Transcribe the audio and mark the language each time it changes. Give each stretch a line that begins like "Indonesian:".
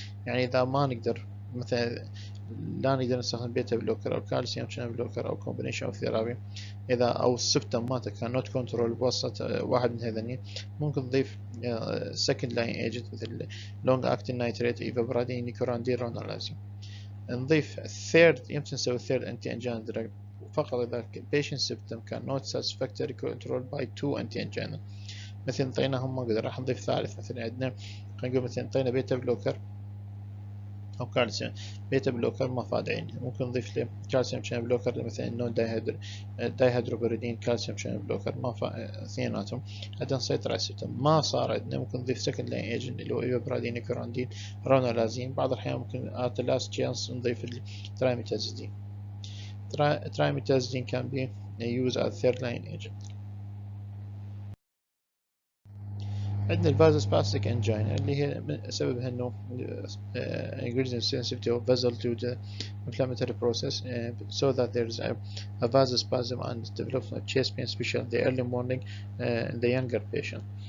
Arabic: يعني إذا ما نقدر مثلا لا نقدر نستخدم بيتا بلوكر أو كالسيوم شانل بلوكر أو
English: combination of therapy،
Arabic: إذا أو السبتم مالته
English: cannot control
Arabic: بواسطة واحد من هذين، ممكن نضيف
English: second line agent
Arabic: مثل
English: long acting nitrate
Arabic: ivabradine nicorandil ronalazine.
English: نضيف third،
Arabic: يمكن نسوي
English: third anti-anginal drug
Arabic: فقط إذا
English: patient symptom cannot satisfactorily controlled by 2 anti-anginal.
Arabic: مثل انطيناهم ما قدر، راح نضيف ثالث. مثلا عندنا خلينا نقول مثلا انطينا بيتا بلوكر أو كالسيوم، بيتا بلوكر ما فاد عين، ممكن نضيف له كالسيوم شانل بلوكر مثلا نون دايهيدروبيريدين كالسيوم شانل بلوكر ما اثنيناتهم حتى نسيطر على السيمتوم. ما صار عندنا ممكن نضيف سكند لاين ايجنت اللي هو ايفابرادين نيكوراندين رونالازين. بعض الأحيان ممكن
English: at the last chance
Arabic: نضيف الترايميتازيدين.
English: Trimetazidine can be used as third line agent.
Arabic: عندنا الفازوسباستيك انجينا اللي هي سببها انه
English: increasing sensitivity of vessel to the inflammatory process so that there is a vasospasm and development of chest pain, especially in the early morning in the younger patient.